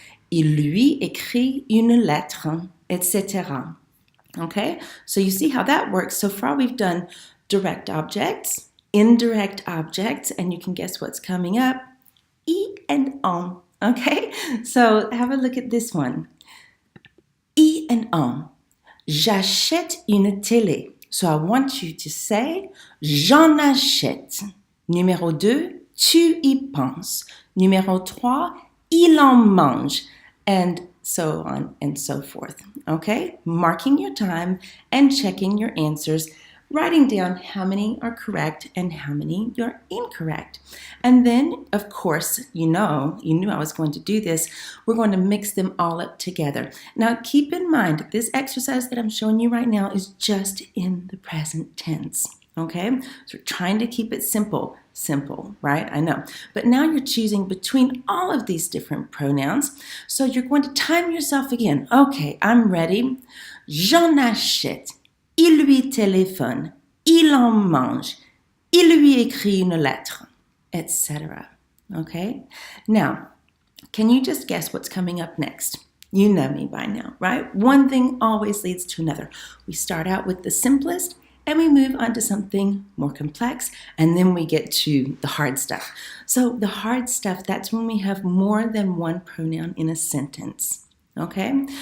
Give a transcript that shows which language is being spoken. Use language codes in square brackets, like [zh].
[fr] Il lui écrit une lettre, etc. [en] Okay, so you see how that works. So far we've done direct objects, indirect objects, and you can guess what's coming up. I and on. Okay, so have a look at this one. I and on. [fr] J'achète une télé. [en] So I want you to say, [fr] j'en achète. Numéro 2, tu y penses. Numéro 3, il en mange. [en] And so on and so forth. Okay, marking your time and checking your answers, writing down how many are correct and how many you're incorrect. And then, of course, you knew I was going to do this. We're going to mix them all up together. Now, keep in mind, this exercise that I'm showing you right now is just in the present tense, okay? So we're trying to keep it simple. Simple, right? I know. But now you're choosing between all of these different pronouns. So you're going to time yourself again. Okay, I'm ready. [fr] J'en achète. Il lui téléphone, il en mange, il lui écrit une lettre, etc. [en] Okay? Now, can you just guess what's coming up next? You know me by now, right? One thing always leads to another. We start out with the simplest, and we move on to something more complex, and then we get to the hard stuff. So the hard stuff, that's when we have more than one pronoun in a sentence. Okay?